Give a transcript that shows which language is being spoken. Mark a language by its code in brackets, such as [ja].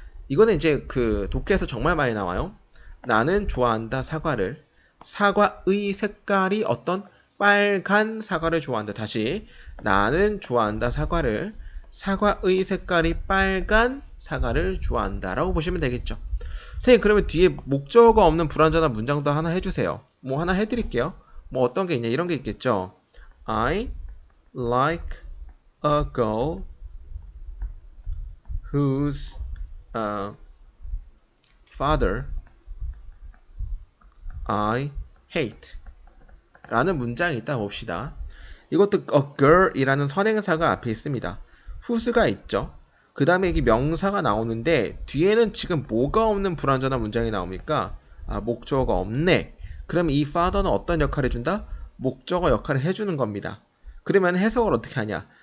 [ko] 이거는 이제 그 독해에서 정말 많이 나와요. 나는 좋아한다 사과를 사과의 색깔이 어떤 빨간 사과를 좋아한다. 다시 나는 좋아한다 사과를 사과의 색깔이 빨간 사과를 좋아한다 라고 보시면 되겠죠. 선생님 그러면 뒤에 목적어가 없는 불완전한 문장도 하나 해주세요. 뭐 하나 해드릴게요. 뭐 어떤 게 있냐 이런 게 있겠죠. [en] I like a girl whose father I hate [ko] 라는 문장이 있다 봅시다. 이것도 a girl 이라는 선행사가 앞에 있습니다. whose가 있죠. 그 다음에 이게 명사가 나오는데 뒤에는 지금 뭐가 없는 불완전한 문장이 나옵니까? 목적어가 없네. 그러면 이 father는 어떤 역할을 해준다? 목적어 역할을 해주는 겁니다. 그러면 해석을 어떻게 하냐?